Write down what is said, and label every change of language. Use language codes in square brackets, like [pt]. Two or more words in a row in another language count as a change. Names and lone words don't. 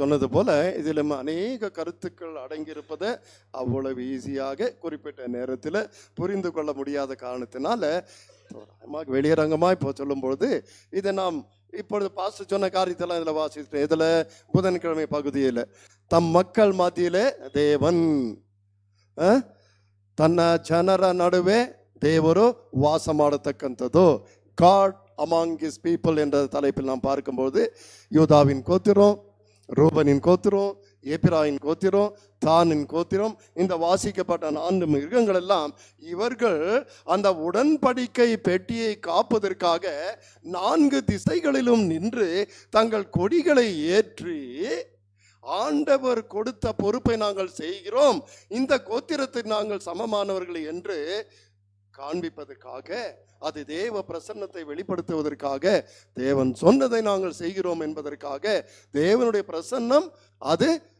[ta] சொன்னது போல இதில் அநேக கருத்துக்கள் அடங்கியிருப்பதை அவ்வளவு ஈஸியாக குறிப்பிட்ட நேரத்தில் புரிந்து கொள்ள முடியாத காரணத்தினால வெளியரங்கமாக இப்போ சொல்லும்பொழுது இதை நாம் இப்பொழுது பாஸ்டர் சொன்ன காரியத்தெல்லாம் இதில் வாசித்தேன். இதில் புதன்கிழமை பகுதியில் தம் மக்கள் மத்தியிலே தேவன் [kn] ತನ್ನ ಜನರ ನಡುವೆ ದೇವರು ವಾಸ ಮಾಡತಕ್ಕಂಥದ್ದು. [en] God among his people [ta] என்ற தலைப்பில் நாம் பார்க்கும்போது யூதாவின் கோத்திரம், ரூபனின் கோத்திரம், எபிராயின் கோத்திரம், தானின் கோத்திரம், இந்த வாசிக்கப்பட்ட 4 மிருகங்கள் எல்லாம் இவர்கள் அந்த உடன்படிக்கை பெட்டியை காப்பதற்காக 4 திசைகளிலும் நின்று தங்கள் கொடிகளை ஏற்றி ஆண்டவர் கொடுத்த பொறுப்பை நாங்கள் செய்கிறோம், இந்த கோத்திரத்துக்கு நாங்கள் சமமானவர்கள் என்று காண்பிப்பதற்காக, அது தேவ பிரசன்னத்தை வெளிப்படுத்துவதற்காக, தேவன் சொன்னதை நாங்கள் செய்கிறோம் என்பதற்காக, தேவனுடைய பிரசன்னம் அது